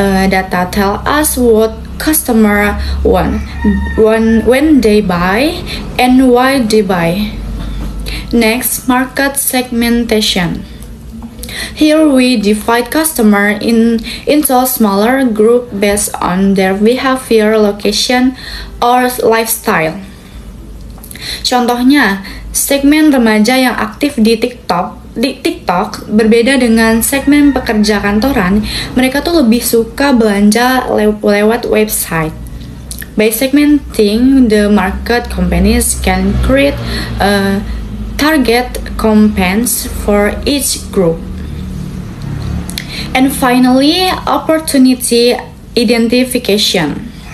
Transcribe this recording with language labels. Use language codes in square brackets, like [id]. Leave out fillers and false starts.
[en] Data tell us what customer want, when they buy, and why they buy. Next, market segmentation. Here we divide customer into a smaller group based on their behavior, location, or lifestyle. [id] Contohnya, segmen remaja yang aktif di TikTok berbeda dengan segmen pekerja kantoran. Mereka tuh lebih suka belanja lewat website. [en] By segmenting the market, companies can create target campaigns for each group. And finally, opportunity identification.